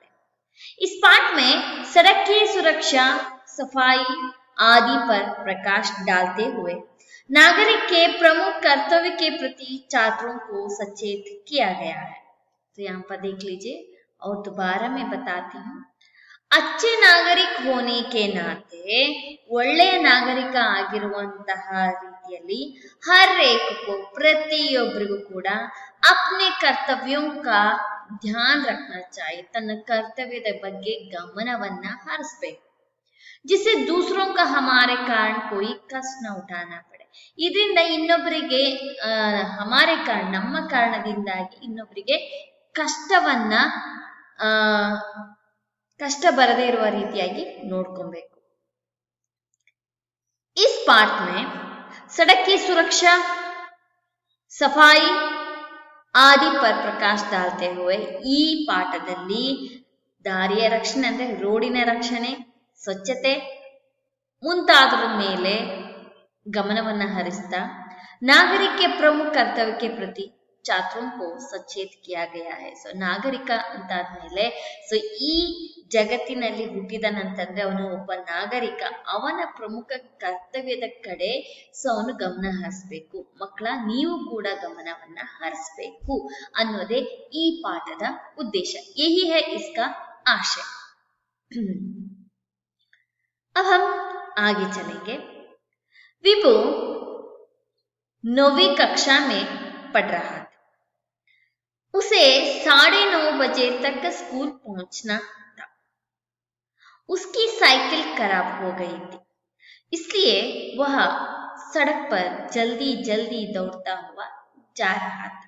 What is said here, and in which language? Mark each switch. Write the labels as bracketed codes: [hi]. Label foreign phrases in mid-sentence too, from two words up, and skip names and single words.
[hi] इस पाठ में सड़क की सुरक्षा, सफाई आदि पर प्रकाश डालते हुए नागरिक के प्रमुख कर्तव्य के प्रति छात्रों को सचेत किया गया है. तो यहाँ पर देख लीजिए और दोबारा मैं बताती हूँ. अच्छे नागरिक होने के नाते [kn] ಒಳ್ಳೆಯ ನಾಗರಿಕ ಆಗಿರುವಂತಹ ರೀತಿಯಲ್ಲಿ [hi] हर एक को [kn] ಪ್ರತಿಯೊಬ್ಬರಿಗೂ ಕೂಡ [hi] अपने कर्तव्यों का ध्यान रखना चाहिए, [kn] ತನ್ನ ಕರ್ತವ್ಯದ ಬಗ್ಗೆ ಗಮನವನ್ನ ಹರಿಸಬೇಕು. [hi] जिससे दूसरों का हमारे कारण कोई कष्ट न उठाना पड़े. [kn] ಇದರಿಂದ ಇನ್ನೊಬ್ಬರಿಗೆ [hi] हमारे कारण [kn] ನಮ್ಮ ಕಾರಣದಿಂದಾಗಿ ಇನ್ನೊಬ್ಬರಿಗೆ ಕಷ್ಟ ಬರದೇ ಇರುವ ರೀತಿಯಾಗಿ ನೋಡ್ಕೊಬೇಕು. [hi] इस पाठ में सड़क की सुरक्षा, सफाई आदि पर प्रकाश डालते हुए [kn] ಈ ಪಾಠದಲ್ಲಿ ದಾರಿಯ ರಕ್ಷಣೆ ಅಂದ್ರೆ ರೋಡಿನ ರಕ್ಷಣೆ, ಸ್ವಚ್ಛತೆ ಮುಂತಾದರ ಮೇಲೆ ಗಮನವನ್ನ ಹರಿಸ್ತಾ [hi] नागरिक के प्रमुख कर्तव्य के प्रति छात्रों को सचेत किया गया है. [kn] ಸೊ ನಾಗರಿಕ ಅಂತಾದ್ಮೇಲೆ ಸೊ ಈ ಜಗತ್ತಿನಲ್ಲಿ ಹುಟ್ಟಿದನಂತಂದ್ರೆ ಅವನು ಒಬ್ಬ ನಾಗರಿಕ, ಅವನ ಪ್ರಮುಖ ಕರ್ತವ್ಯದ ಕಡೆ ಸೊ ಅವನು ಗಮನ ಹರಿಸ್ಬೇಕು. ಮಕ್ಕಳ, ನೀವು ಕೂಡ ಗಮನವನ್ನ ಹರಿಸ್ಬೇಕು ಅನ್ನೋದೇ ಈ ಪಾಠದ ಉದ್ದೇಶ. [hi] यही है इसका आशय. अब हम आगे चलेंगे. विभु 9वीं कक्षा में पढ़ रहा था. उसे 9:30 बजे तक स्कूल पहुंचना था. उसकी साइकिल खराब हो गई थी, इसलिए वह सड़क पर जल्दी जल्दी दौड़ता हुआ जा रहा था.